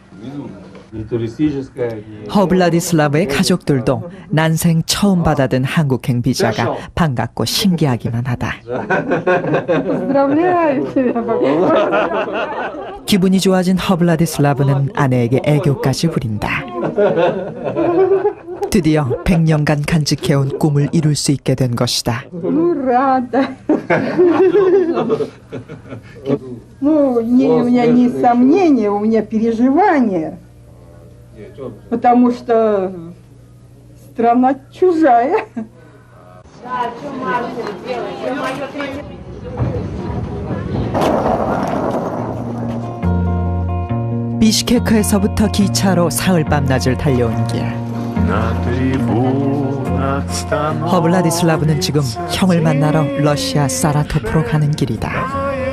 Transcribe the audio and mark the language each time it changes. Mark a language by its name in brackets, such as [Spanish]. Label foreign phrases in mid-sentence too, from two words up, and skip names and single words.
[Korean] 허블라디슬라브의 가족들도 난생 처음 받아든 한국행 비자가 반갑고 신기하기만 하다. 기분이 좋아진 허블라디슬라브는 아내에게 애교까지 부린다. 드디어 100년간 간직해온 꿈을 이룰 수 있게 된 것이다. [Russian] Ну, у меня не сомнения, у меня переживания, потому что страна чужая. [Korean] 비시케크에서부터 기차로 사흘 밤낮을 달려온 길. 허블라디슬라브는 지금 형을 만나러 러시아 사라토프로 가는 길이다.